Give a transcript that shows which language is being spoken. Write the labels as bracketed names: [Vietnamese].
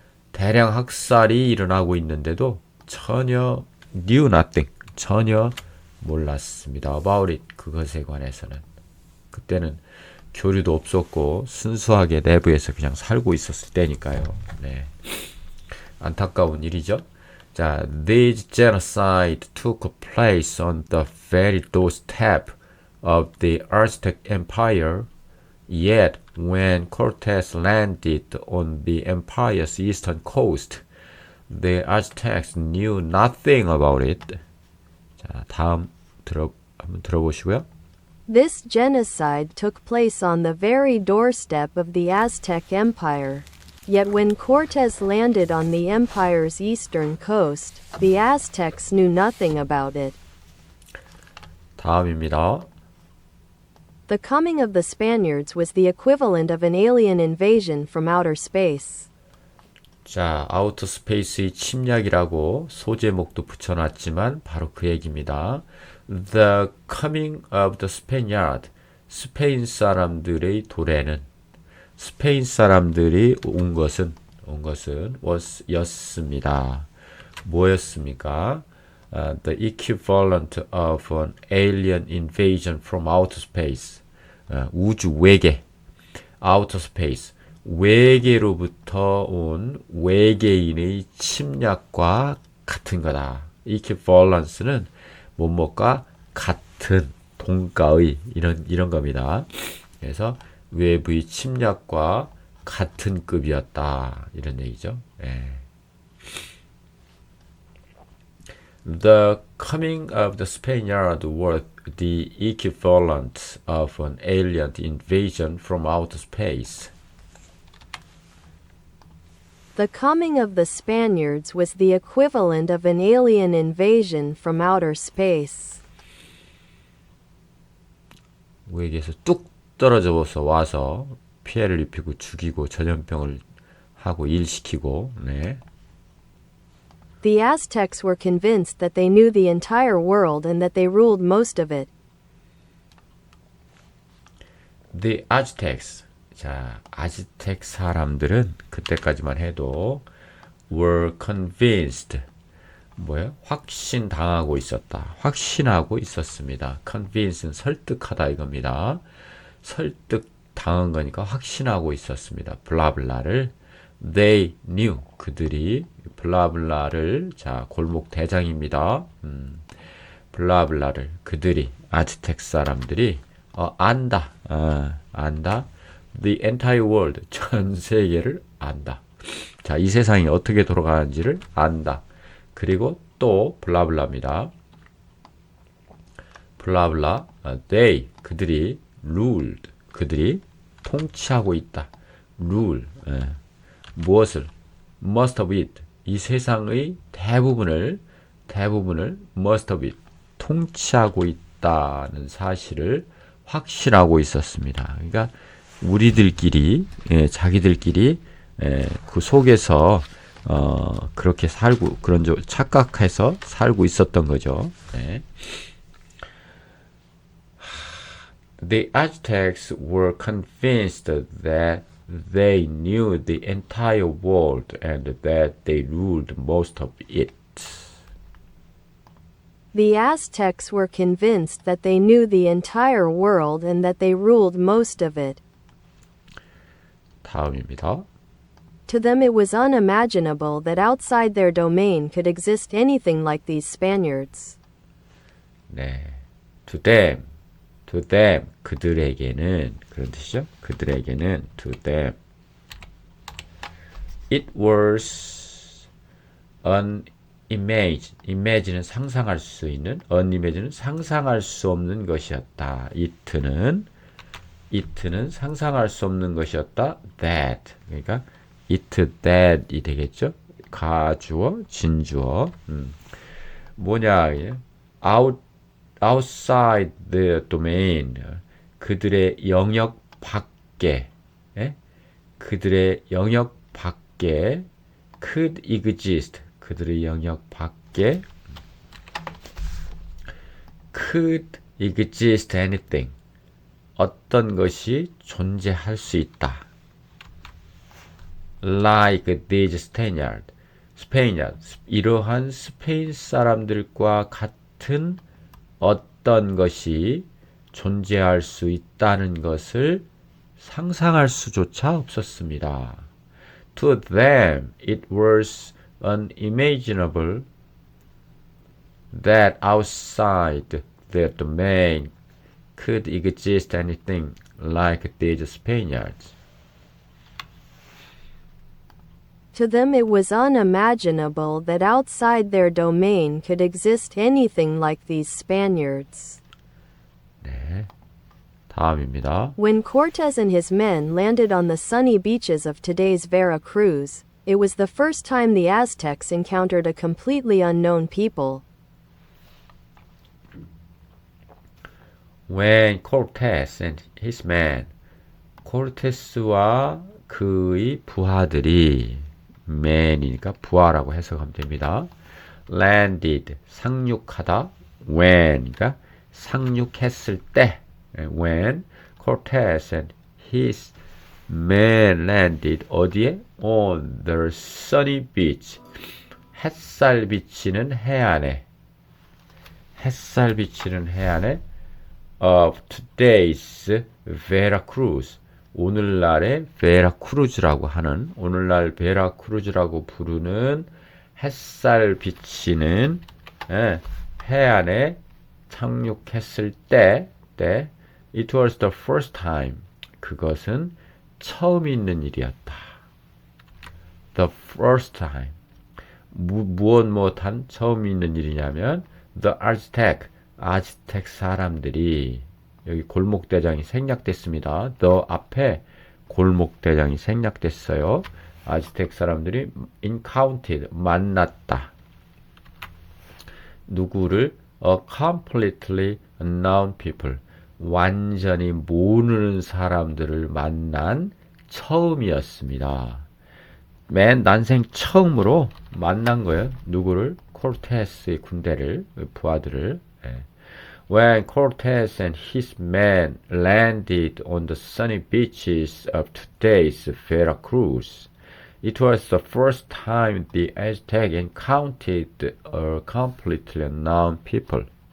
[Korean] 대량 학살이 일어나고 있는데도 전혀 [English] knew nothing [Korean] 전혀 몰랐습니다. [English] about it [Korean] 그것에 관해서는 그때는 교류도 없었고 순수하게 내부에서 그냥 살고 있었을 때니까요. 네. 안타까운 일이죠. [English] 자, this genocide took place on the very doorstep of the Aztec Empire. Yet, when Cortés landed on the empire's eastern coast, the Aztecs knew nothing about it. [Korean] 자, 다음 한번 들어보시고요. [English] This genocide took place on the very doorstep of the Aztec Empire. Yet when Cortés landed on the empire's eastern coast, the Aztecs knew nothing about it. [Korean] 다음입니다. [English] The coming of the Spaniards was the equivalent of an alien invasion from outer space. [Korean] 자, 아우터 스페이스의 침략이라고 소제목도 붙여놨지만 바로 그 얘기입니다. [English] The coming of the Spaniard, [Korean] 스페인 사람들의 도래는 스페인 사람들이 온 것은 was 였습니다. 뭐였습니까? [English] The equivalent of an alien invasion from outer space. [Korean] 우주 외계, [English] outer space. [Korean] 외계로부터 온 외계인의 침략과 같은 거다. equivalence는 뭐뭐과 같은 동가의 이런 겁니다. 그래서 외부의 침략과 같은 급이었다 이런 얘기죠. 예. [English] The coming of the Spaniard was the equivalent of an alien invasion from outer space. The coming of the Spaniards was the equivalent of an alien invasion from outer space. [Korean] 외계에서 뚝 떨어져서 와서 피해를 입히고 죽이고 전염병을 하고 일시키고 네. [English] The Aztecs were convinced that they knew the entire world and that they ruled most of it. The Aztecs [Korean] 자, 아즈텍 사람들은 그때까지만 해도 [English] were convinced [Korean] 뭐예요? 확신당하고 있었다. 확신하고 있었습니다. convince는 설득하다 이겁니다. 설득당한 거니까 확신하고 있었습니다. 블라블라를 [English] they knew [Korean] 그들이 블라블라를 자 골목 대장입니다. 블라블라를 그들이 아즈텍 사람들이 안다. 안다. [English] The entire world [Korean] 전 세계를 안다. 자, 이 세상이 어떻게 돌아가는지를 안다. 그리고 또 블라블라입니다. 블라블라 they 그들이 [English] ruled. [Korean] 그들이 통치하고 있다. [English] rule. [Korean] 무엇을? [English] most of it. [Korean] 이 세상의 대부분을 [English] most of it. [Korean] 통치하고 있다는 사실을 확신하고 있었습니다. 그러니까 우리들끼리 자기들끼리 그 속에서 그렇게 살고 그런 착각해서 살고 있었던 거죠. 네. [English] The Aztecs were convinced that they knew the entire world and that they ruled most of it. The Aztecs were convinced that they knew the entire world and that they ruled most of it. [Korean] 다음입니다. [English] To them it was unimaginable that outside their domain could exist anything like these Spaniards. [Korean] 네. [English] To them, [Korean] 그들에게는, 그런 뜻이죠? 그들에게는, [English] to them. It was an image는 [Korean] 상상할 수 있는, unimage는 상상할 수 없는 것이었다. it는 상상할 수 없는 것이었다. [English] that. [Korean] 그러니까 it that이 되겠죠? 가주어, 진주어. 뭐냐, [English] outside the domain. [Korean] 그들의 영역 밖에, 그들의 영역 밖에 [English] could exist. [Korean] 그들의 영역 밖에 [English] could exist anything. [Korean] 어떤 것이 존재할 수 있다. [English] Like these Spaniards. [Korean] 이러한 스페인 사람들과 같은 어떤 것이 존재할 수 있다는 것을 상상할 수조차 없었습니다. [English] To them, it was unimaginable that outside their domain could exist anything like these Spaniards. To them it was unimaginable that outside their domain could exist anything like these Spaniards. [Korean] 네, 다음입니다. [English] When Cortes and his men landed on the sunny beaches of today's Veracruz, it was the first time the Aztecs encountered a completely unknown people. When Cortes and his men, [Korean] 코르테스와 그의 부하들이 man이니까 부하라고 해석하면 됩니다. landed, 상륙하다. when, 그러니까 상륙했을 때. [English] when Cortes and his men landed [Korean] 어디에? [English] on the sunny beach. [Korean] 햇살 비치는 해안에. 햇살 비치는 해안에 [English] of today's Veracruz. [Korean] 오늘날의 베라크루즈라고 하는, 오늘날 베라크루즈라고 부르는 햇살 비치는 해안에 착륙했을 때, [English] it was the first time. [Korean] 그것은 처음 있는 일이었다. [English] The first time. [Korean] 무엇한 처음 있는 일이냐면 the 아즈텍 사람들이, 여기 골목대장이 생략됐습니다. the 앞에 골목대장이 생략됐어요. 아즈텍 사람들이 [English] encountered, [Korean] 만났다. 누구를? [English] a completely unknown people. [Korean] 완전히 모르는 사람들을 만난 처음이었습니다. 난생 처음으로 만난 거예요. 누구를? 코르테스의 군대를, 부하들을. [English] When Cortes and his men landed on the sunny beaches of today's Veracruz, it was the first time the Aztec encountered a completely unknown people.